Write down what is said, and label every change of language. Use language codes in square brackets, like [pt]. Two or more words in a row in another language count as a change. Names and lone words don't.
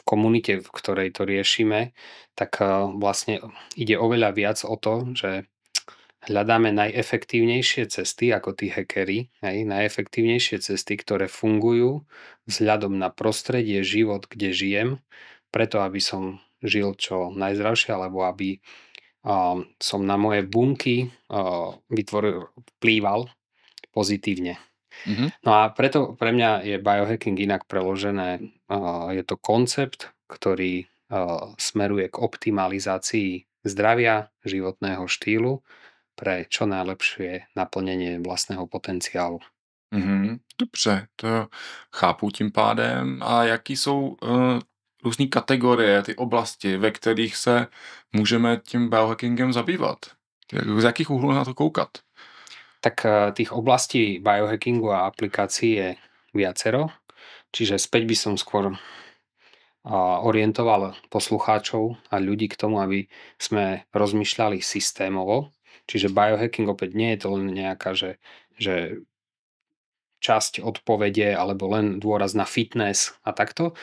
[sk] komunite, v ktorej to riešime, tak vlastne ide oveľa viac o to, že hľadáme najefektívnejšie cesty ako tí hackeri, najefektívnejšie cesty, ktoré fungujú vzhľadom na prostredie, život, kde žijem, preto aby som žil čo najzdravšie, alebo aby som na moje bunky vplýval pozitívne. No a preto pre mňa je biohacking inak preložené. Je to koncept, ktorý smeruje k optimalizácii zdravia, životného štýlu pre čo najlepšie naplnenie vlastného potenciálu. [cs] Dobře, to chápu tím pádem. A jaký jsou různé kategorie, ty oblasti, ve kterých se můžeme tím biohackingem zabývat? Z jakých úhlů na to koukat? [sk] Tak tých oblastí biohackingu a aplikácií je viacero, čiže späť by som skôr orientoval poslucháčov a ľudí k tomu, aby sme rozmýšľali systémovo. Čiže biohacking opäť nie je to len nejaká, že časť odpovede alebo len dôraz na fitness a takto.